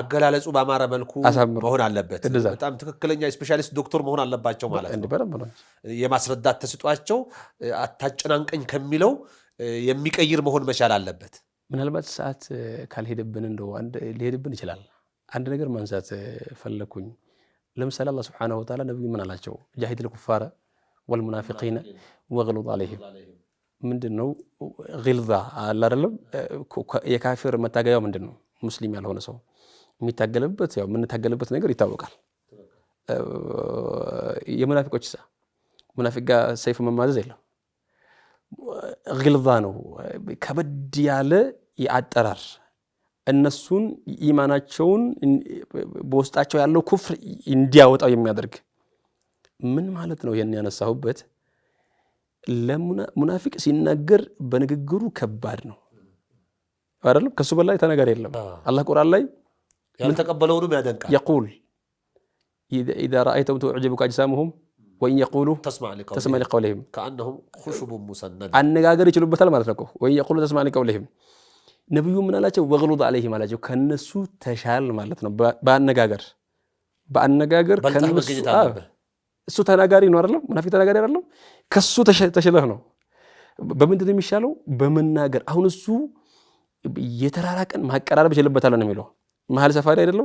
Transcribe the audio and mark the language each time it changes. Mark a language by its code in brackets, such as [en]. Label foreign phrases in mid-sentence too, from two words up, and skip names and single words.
[am] አገላለጹ በአማረ መልኩ መሆን አለበት። በጣም ትክክለኛ ስፔሻሊስት ዶክተር መሆን አለባቸው ማለት ነው። የማስረዳት ተስጧቸው አታጨናንቀኝ ከሚለው የሚቀይር መሆን መቻል አለበት። ምናልባት ሰዓት ካልሄደብን እንደው ሊሄድብን ይችላል። አንድ ነገር ማንሳት ፈለኩኝ። ለምሳሌ አላህ [ar] سبحانه وتعالى [am] ነብዩ ምን አላቸው? [ar] جاهد الكفار والمنافقين واغلظ عليهم። [am] ምንድነው ግልዛ አለ አይደለም? የካፊር መታገያው ምንድነው? ሙስሊም ያልሆነ ሰው የሚታገልበት ያው የምንታገልበት ነገር ይታወቃል። የሙናፊቆች ሙናፊቅ ጋር ሰይፍ መማዘዝ የለም። ግልዛ ነው፣ ከበድ ያለ የአጠራር እነሱን ኢማናቸውን በውስጣቸው ያለው ኩፍር እንዲያወጣው የሚያደርግ ምን ማለት ነው? ይሄን ያነሳሁበት ለሙናፊቅ ሲናገር በንግግሩ ከባድ ነው አይደለም? ከሱ በላይ ተናጋሪ የለም። አላህ ቁርአን ላይ ያልተቀበለውንም ያደንቃል። [ar] يقول اذا رايتهم تعجبك اجسامهم وان يقولوا تسمع لقولهم كانهم خشب مسند [am] አነጋገር ይችሉበታል ማለት ነው። [ar] وان يقولوا تسمع لقولهم [am] ነብዩ ምን አላቸው? [ar] واغلظ عليهم [am] አላቸው። ከነሱ ተሻል ማለት ነው። በአነጋገር ከነሱ እሱ ተናጋሪ ነው አይደለም? ሙናፊቅ ተናጋሪ አይደለም? ከሱ ተሽለህ ነው። በምንድነው የሚሻለው? በመናገር። አሁን እሱ የተራራቀን ማቀራረብ ይችልበታል ነው የሚለው። መሀል ሰፋሪ አይደለም?